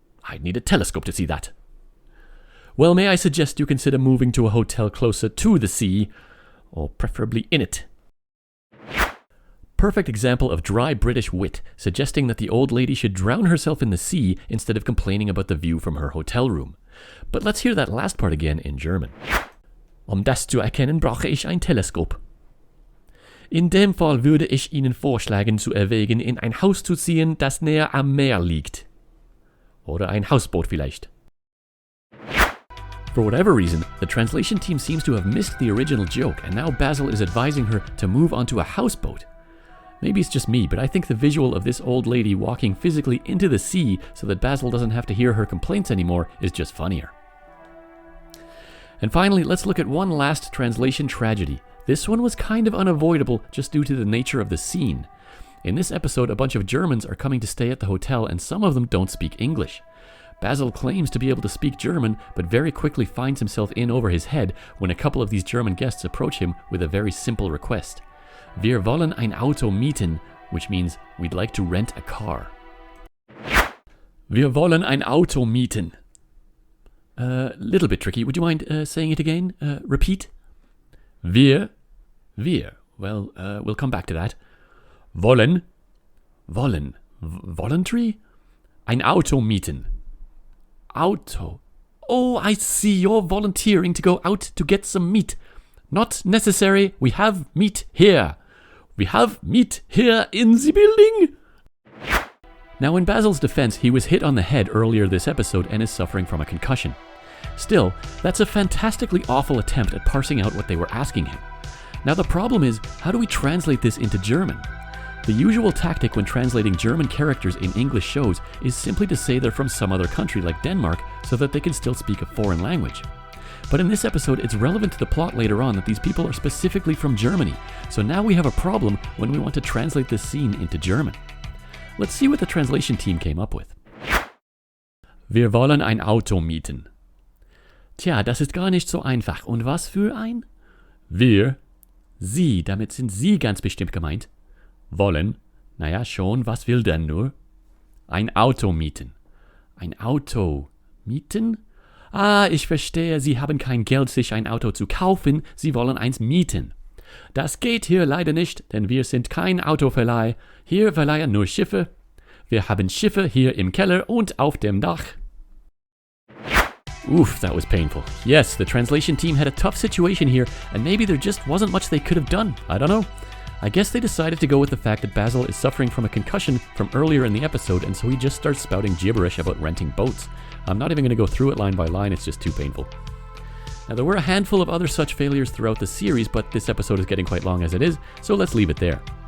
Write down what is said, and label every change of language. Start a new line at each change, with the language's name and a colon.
English: I'd need a telescope to see that. Well, may I suggest you consider moving to a hotel closer to the sea, or preferably in it. Perfect example of dry British wit, suggesting that the old lady should drown herself in the sea instead of complaining about the view from her hotel room. But let's hear that last part again in German.
German: Das zu erkennen, brauche ich ein Teleskop. In dem Fall würde ich Ihnen vorschlagen, zu erwägen, in ein Haus zu ziehen, das näher am Meer liegt. Oder ein Hausboot vielleicht.
English: For whatever reason, the translation team seems to have missed the original joke, and now Basil is advising her to move onto a houseboat. Maybe it's just me, but I think the visual of this old lady walking physically into the sea so that Basil doesn't have to hear her complaints anymore is just funnier. And finally, let's look at one last translation tragedy. This one was kind of unavoidable just due to the nature of the scene. In this episode, a bunch of Germans are coming to stay at the hotel, and some of them don't speak English. Basil claims to be able to speak German, but very quickly finds himself in over his head when a couple of these German guests approach him with a very simple request.
German: Wir wollen ein Auto mieten,
English: which means we'd like to rent a car.
German: Wir wollen ein Auto mieten.
English: Little bit tricky. Would you mind saying it again? Repeat. Wir. Well, we'll come back to that.
German: Wollen.
English: Voluntary?
German: Ein Auto mieten. Auto.
English: Oh, I see. You're volunteering to go out to get some meat. Not necessary. We have meat here. We have meat here in the building. Now, in Basil's defense, he was hit on the head earlier this episode and is suffering from a concussion. Still, that's a fantastically awful attempt at parsing out what they were asking him. Now, the problem is, how do we translate this into German? The usual tactic when translating German characters in English shows is simply to say they're from some other country like Denmark so that they can still speak a foreign language. But in this episode, it's relevant to the plot later on that these people are specifically from Germany, so now we have a problem when we want to translate this scene into German. Let's see what the translation team came up with.
German: Wir wollen ein Auto mieten. Tja, das ist gar nicht so einfach. Und was für ein? Wir, Sie, damit sind Sie ganz bestimmt gemeint. Wollen, naja schon, was will denn nur? Ein Auto mieten. Ein Auto mieten? Ah, ich verstehe, Sie haben kein Geld, sich ein Auto zu kaufen, Sie wollen eins mieten. Das geht hier leider nicht, denn wir sind kein Autoverleih. Hier verleihen nur Schiffe. Wir haben Schiffe hier im Keller und auf dem Dach.
English: Oof, that was painful. Yes, the translation team had a tough situation here, and maybe there just wasn't much they could have done. I don't know. I guess they decided to go with the fact that Basil is suffering from a concussion from earlier in the episode, and so he just starts spouting gibberish about renting boats. I'm not even going to go through it line by line, it's just too painful. Now, there were a handful of other such failures throughout the series, but this episode is getting quite long as it is, so let's leave it there.